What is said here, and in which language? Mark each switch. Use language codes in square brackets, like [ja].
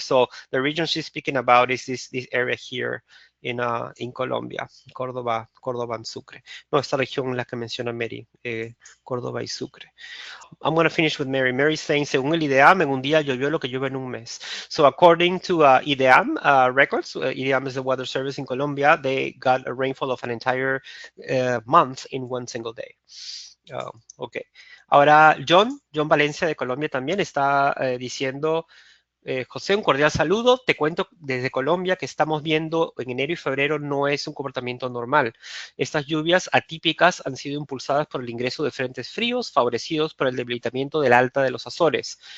[en] So the region she's speaking about is this area here in Colombia, Córdoba and Sucre. [es] No, esta región la que menciona Mary, Córdoba y Sucre. [en] I'm going to finish with Mary. Mary saying, [es] según el IDEAM, en un día llovió lo que llueve en un mes. [en] So according to IDEAM records, IDEAM is the weather service in Colombia, they got a rainfall of an entire month in one single day. [es] Okay. Ahora, John Valencia de Colombia también está diciendo, José, un cordial saludo. Te cuento desde Colombia que estamos viendo en enero y febrero no es un comportamiento normal. Estas lluvias atípicas han sido impulsadas por el ingreso de frentes fríos, favorecidos por el debilitamiento del alta de los Azores.